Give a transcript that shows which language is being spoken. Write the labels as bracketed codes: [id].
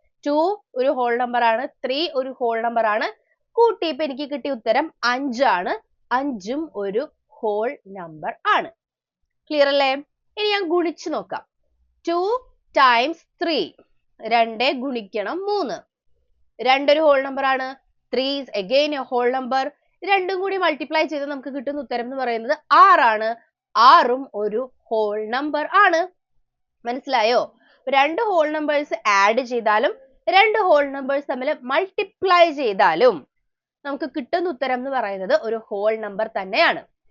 [ml] 2 ഒരു whole number ആണ്, 3 ഒരു ഹോൾ നമ്പർ ആണ്. കൂട്ടിയപ്പോ എനിക്ക് കിട്ടിയ ഉത്തരം 5 ആണ്. 5ഉം ഒരു ഹോൾ നമ്പർ ആണ്. ക്ലിയർ അല്ലേ? ഇനി ഞാൻ ഗുണിച്ചു നോക്കാം. 2 times 3, 2 ഗുണിക്കണം 3. [en] 2 [ml] ഒരു ഹോൾ നമ്പർ ആണ്, [en] 3 is again a whole number. [ml] രണ്ടും കൂടി മൾട്ടിപ്ലൈ ചെയ്ത് നമുക്ക് കിട്ടുന്ന ഉത്തരം എന്ന് പറയുന്നത് 6 ആണ്. 6ഉം ഒരു ഹോൾ നമ്പർ ആണ്. മനസ്സിലായോ? രണ്ട് ഹോൾ നമ്പേഴ്സ് ആഡ് ചെയ്താലും രണ്ട് ഹോൾ നമ്പേഴ്സ് തമ്മിൽ മൾട്ടിപ്ലൈ ചെയ്താലും നമുക്ക് കിട്ടുന്ന ഉത്തരം എന്ന് പറയുന്നത് ഒരു ഹോൾ നമ്പർ തന്നെയാണ്.